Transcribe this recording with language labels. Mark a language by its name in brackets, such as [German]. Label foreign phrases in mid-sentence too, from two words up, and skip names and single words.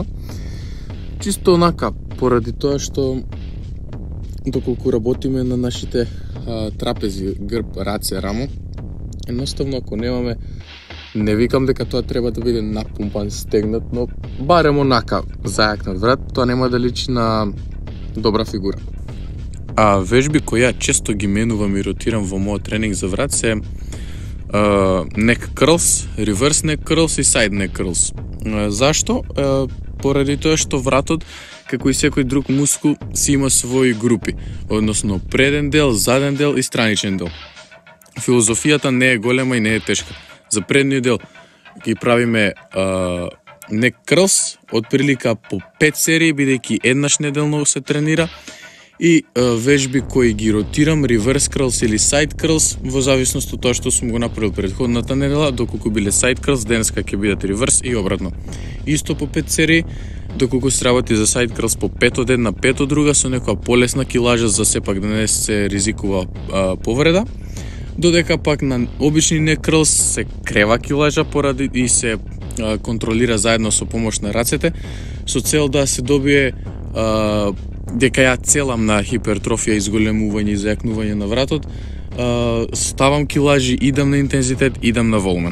[Macedonian] Чисто онака, поради тоа што доколку работиме на нашите трапези, грб, раце, рамо, едноставно ако немаме, не викам дека тоа треба да биде напумпан, стегнат, но барем онака зајакнат врат, тоа нема да личи на добра фигура. А вежби кои ја често ги менувам и ротирам во мојот тренинг за врат се [English] neck curls, reverse neck curls [Macedonian] и [English] side neck curls. [Macedonian] Зашто? Поради тоа што вратот, како и секој друг мускул, си има своји групи, односно преден дел, заден дел и страничен дел. Филозофијата не е голема и не е тешка. За предниот дел ги правиме [English] neck curls, [Macedonian] отприлика по 5 серии, бидејќи еднаш неделно се тренира, и вежби кои ги ротирам, [English] reverse curls или side curls, [Macedonian] во зависност од тоа што сум го направил претходната недела, доколку биле [English] side curls, [Macedonian] денеска ќе бидат reverse и обратно. Исто по 5 серии, доколку се работи за [English] side curls [Macedonian] по 5 од една, 5 од друга, со некоја полесна килажа за сепак да не се ризикува повреда, додека пак на обични [English] neck curls [Macedonian] се крева килажа поради и се контролира заедно со помош на рацете, со цел да се добие дека ја целам на хипертрофија, изголемување и зајакнување на вратот, ставам килажи, идам на интензитет, идам на волумен.